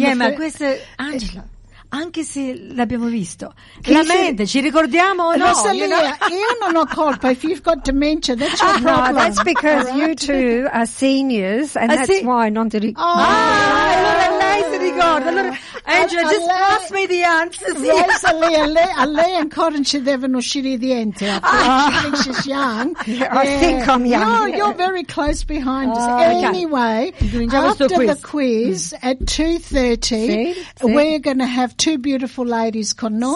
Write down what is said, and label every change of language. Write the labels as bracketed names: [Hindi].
[English] the first... [Italian] Angela, anche se l'abbiamo visto. La mente, ci ricordiamo o no? [English] Rosalia, [Italian] io non ho colpa. [English] If you've got dementia, that's your problem. No, that's because you two are seniors, and that's why [Italian] non ti ricordo. Allora lei si ricorda. Allora, Angela, [English] just pass me the answers. [Italian] Rosalia, a lei ancora ci devono uscire i denti. [English] I think she's young. I think I'm young. No, you're very close behind us. Anyway, after the quiz at 2:30, we're going to have two beautiful ladies [Italian] con noi.